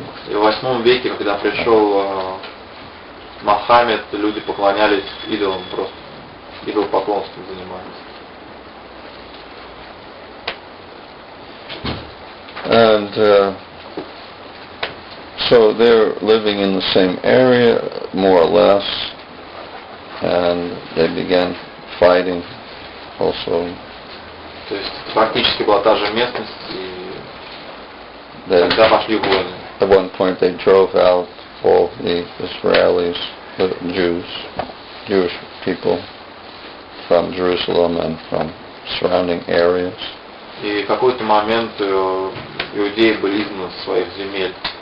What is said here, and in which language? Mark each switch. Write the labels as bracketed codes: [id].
[ru] И в 8 веке, когда пришел Мухаммед, люди поклонялись идолам, просто идолопоклонством занимались. [en] And so they're living in the same area, more or less, and they began fighting also. [ru] То есть практически была та же местность, и тогда пошли войны. [en] At one point they drove out all the Israelis, the Jewish people from Jerusalem and from surrounding areas. [ru] И в какой-то момент иудеи были изгнаны с своих земель.